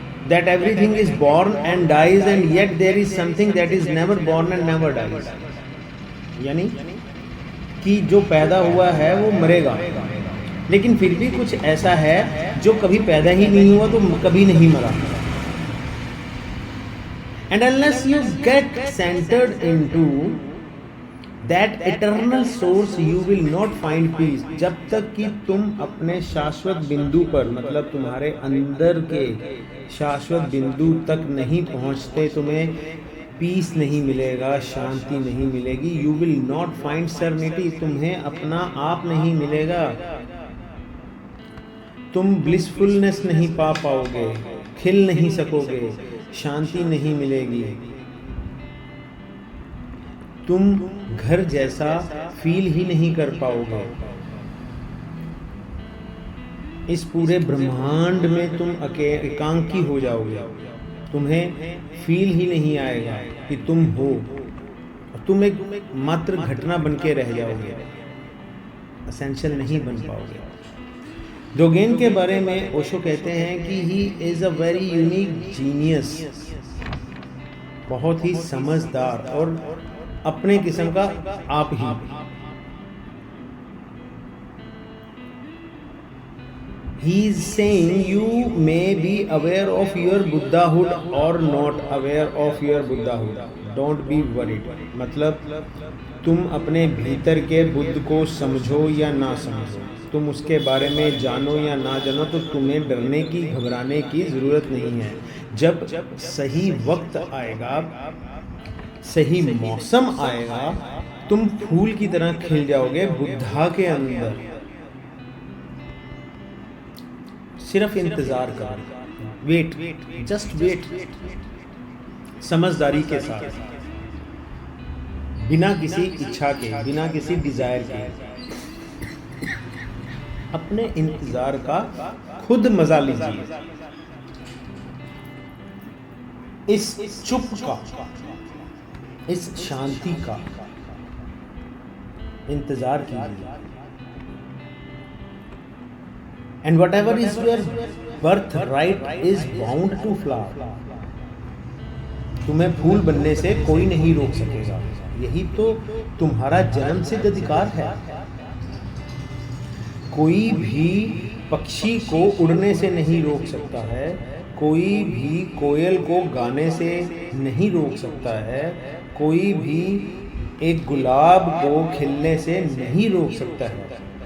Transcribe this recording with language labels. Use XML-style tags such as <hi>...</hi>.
<en>That everything is born and dies and yet there is something that is never born and never dies,</en> <hi>यानी कि जो पैदा हुआ है वो मरेगा, लेकिन फिर भी कुछ ऐसा है जो कभी पैदा ही नहीं हुआ तो कभी नहीं मरा।</hi> <en>And unless you get centered into that eternal source, you will not find peace.</en> <hi>जब तक कि तुम अपने शाश्वत बिंदु पर, मतलब तुम्हारे अंदर के शाश्वत बिंदु तक नहीं पहुंचते, तुम्हें पीस नहीं मिलेगा, शांति नहीं मिलेगी।</hi> <en>you will not find serenity,</en> <hi>तुम्हें अपना आप नहीं मिलेगा, तुम ब्लिसफुलनेस नहीं पा पाओगे, खिल नहीं सकोगे, शांति नहीं मिलेगी, तुम घर जैसा फील ही नहीं कर पाओगे। इस पूरे ब्रह्मांड में तुम एकांकी हो जाओगे, तुम्हें फील ही नहीं आएगा कि तुम हो, तुम एक मात्र घटना बन के रह जाओगे, एसेंशियल नहीं बन पाओगे। डोगेन के बारे में ओशो कहते हैं कि</hi> <en>he is a very unique genius,</en> <hi>बहुत ही समझदार और अपने किस्म का आप ही।</hi> <en>He is saying you may be aware of your Buddhahood or not aware of your Buddhahood. Don't be worried.</en> <hi>मतलब तुम अपने भीतर के बुद्ध को समझो या ना समझो, तुम उसके बारे में जानो या ना जानो, तो तुम्हें डरने की, घबराने की ज़रूरत नहीं है। जब सही वक्त आएगा, सही मौसम आएगा, तुम फूल की तरह खिल जाओगे बुद्धा के अंदर। सिर्फ इंतज़ार करो,</hi> <en>wait, just wait,</en> <hi>समझदारी के साथ, बिना किसी इच्छा के, बिना किसी डिज़ायर के, अपने इंतज़ार का खुद मज़ा लीजिए, इस चुप का, इस शांति का इंतज़ार कीजिए।</hi> <en>And whatever is your birthright is bound to flower.</en> <hi>तुम्हें फूल बनने से कोई नहीं रोक सकेगा, यही तो तुम्हारा जन्म सिद्ध अधिकार है। कोई भी पक्षी को उड़ने से नहीं रोक सकता है, कोई भी कोयल को गाने से नहीं रोक सकता है, कोई भी एक गुलाब को खिलने से नहीं रोक सकता है।</hi>